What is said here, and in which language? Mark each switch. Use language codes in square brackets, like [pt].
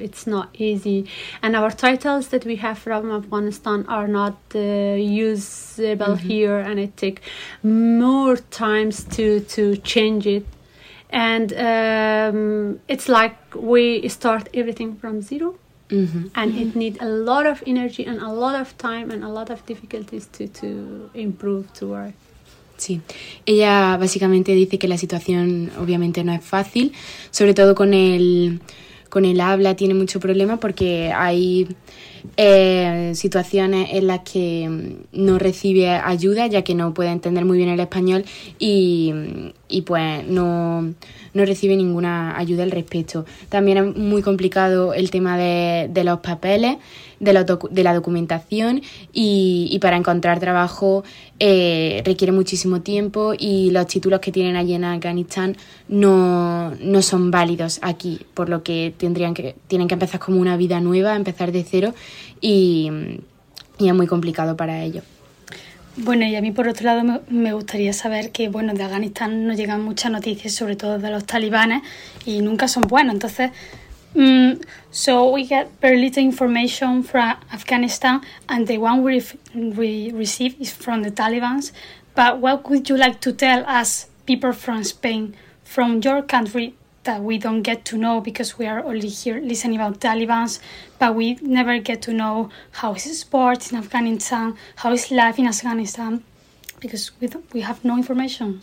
[en] It's not easy. And our titles that we have from Afghanistan are not usable here, and it take more times to change it. And it's like we start everything from zero, and it need a lot of energy and a lot of time and a lot of difficulties to improve, to work. [es] Sí, ella básicamente dice que la situación obviamente no es fácil, sobre todo con el habla tiene mucho problema porque hay situaciones en las que no recibe ayuda ya que no puede entender muy bien el español y pues no recibe ninguna ayuda al respecto. También es muy complicado el tema de los papeles, de la documentación y para encontrar trabajo requiere muchísimo tiempo y los títulos que tienen allí en Afganistán no son válidos aquí, por lo que tienen que empezar como una vida nueva, empezar de cero y es muy complicado para ellos. Bueno, y a mí por otro lado me gustaría saber que, bueno, de Afganistán nos llegan muchas noticias, sobre todo de los talibanes, y nunca son buenas. Entonces, [en] So we get very little information from Afghanistan, and the one we receive is from the Taliban. But what would you like to tell us, people from Spain, from your country, that we don't get to know, because we are only here listening about Taliban, but we never get to know how is sports in Afghanistan, how is life in Afghanistan, because we have no information.